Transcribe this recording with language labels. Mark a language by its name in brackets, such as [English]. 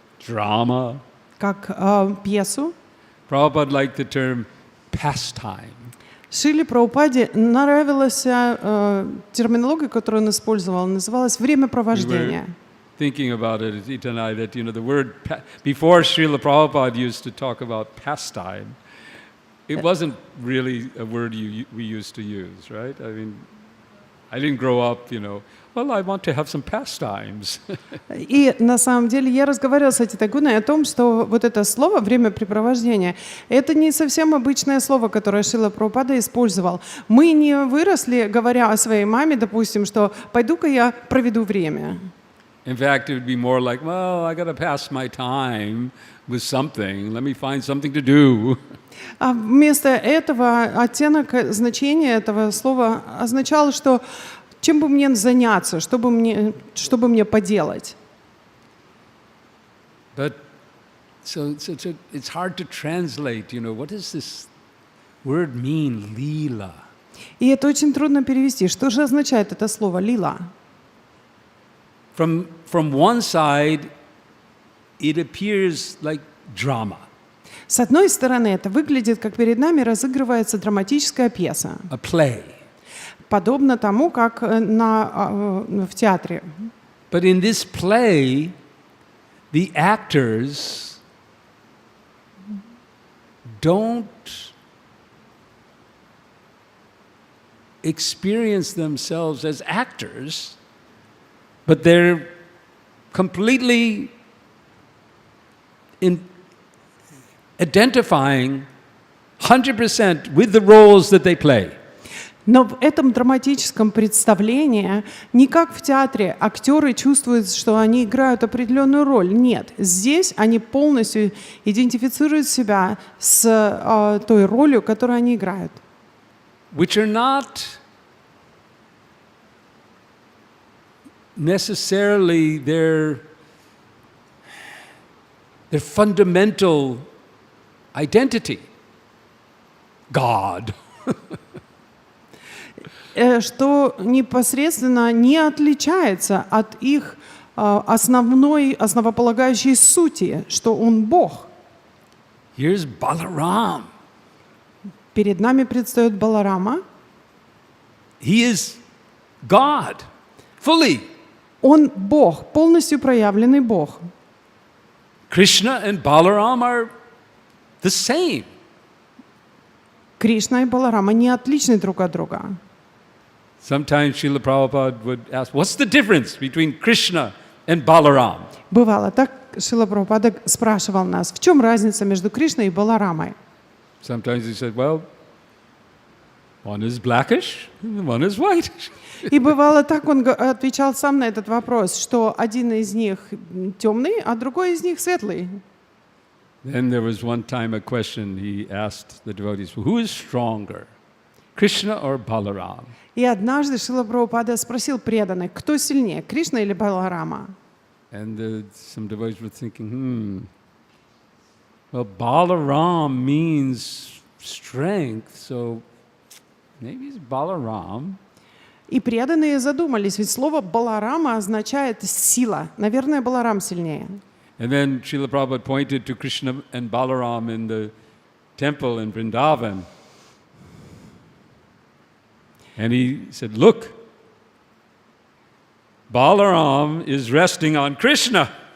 [English] drama. [Russian] как пьесу. [English] Prabhupada liked the term pastime. [Russian] Шриле Прабхупаде нравилась терминология, которую он использовал, называлась времяпровождение. [English] Thinking about it, Ita and I, that the word before Srila Prabhupada used to talk about pastime, it wasn't really a word we used to use, right? I mean, I didn't grow up, well, I want to have some pastimes. [Russian] И на самом деле я разговаривала с этой Тагуной о том, что вот это слово «времяпрепровождение» — это не совсем обычное слово, которое Шрила Прабхупада использовал. Мы не выросли, говоря о своей маме, допустим, что «пойду-ка я проведу время». [English] In fact, it would be more like, well, I got to pass my time with something. Let me find something to do. [Russian] А вместо этого оттенок значения этого слова означал, что чем бы мне заняться, что бы мне поделать. [English] But so it's hard to translate, what does this word mean, lila? [Russian] И это очень трудно перевести. Что же означает это слово «лила»? [English] From one side, it appears like drama, [Russian] С одной стороны, это выглядит, как перед нами разыгрывается драматическая пьеса, [English] a play. [Russian] подобно тому, как в театре. [English] But in this play, the actors don't experience themselves as actors, but they're completely identifying 100% with the roles that they play. [Russian] Но в этом драматическом представлении не как в театре актеры чувствуют, что они играют определенную роль. Нет, здесь они полностью идентифицируют себя с той ролью, которую они играют. [English] Which are not necessarily their fundamental identity. God. [Russian] Что непосредственно не отличается от их основополагающей сути, что он Бог. [English] Here's Balaram. [Russian] Перед нами предстает Баларама. [English] He is God, fully. [Russian] Он Бог, полностью проявленный Бог. [English] Krishna and Balaram are the same. [Russian] Кришна и Баларама не отличны друг от друга. [English] Sometimes Srila Prabhupada would ask, what's the difference between Krishna and Balaram? [Russian] Бывало так, Шрила Прабхупада спрашивал нас, в чем разница между Кришной и Баларамой? [English] Sometimes he said, well, one is blackish, one is white. [Russian] И бывало так, он отвечал сам на этот вопрос, что один из них темный, а другой из них светлый. [English] Then there was one time a question he asked the devotees, who is stronger, Krishna or Balaram? [Russian] И однажды Шрила Прабхупада спросил преданных, кто сильнее, Кришна или Баларама? [English] And some devotees were thinking, well, Balaram means strength, so maybe it's Balaram. [Russian] И преданные задумались, ведь слово Баларама означает сила. Наверное, Баларам сильнее. [English] And then Srila Prabhupada pointed to Krishna and Balaram in the temple in Vrindavan. And he said, look, Balaram is resting on Krishna.